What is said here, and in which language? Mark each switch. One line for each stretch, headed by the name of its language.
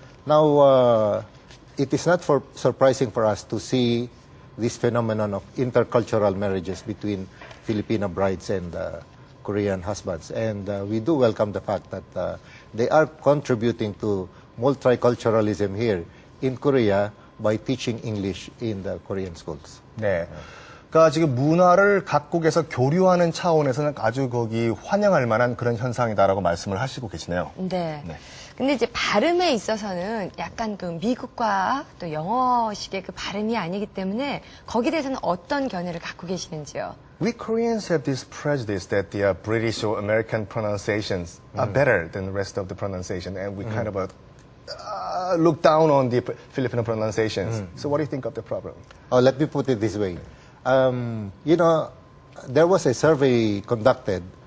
English: Now, it is not surprising for us to see this phenomenon of intercultural marriages between Filipino brides and Korean husbands. And we do welcome the fact that they are contributing to multiculturalism here in Korea by teaching English in the Korean schools.
Korean: 네. 그러니까 지금 문화를 각국에서 교류하는 차원에서는 아주 환영할 만한 그런 현상이다라고 말씀을 하시고 계시네요. 네. 네. 근데 이제 발음에 있어서는 약간 그 미국과 또 영어식의 그 발음이 아니기 때문에 거기에 대해서는 어떤 견해를 갖고 계시는지요?
English: We Koreans have this prejudice that the British or American pronunciations are better than the rest of the pronunciation, and we kind of look down on the Filipino pronunciations. So what do you think of the problem? Oh, let me put it this way. There was a survey conducted,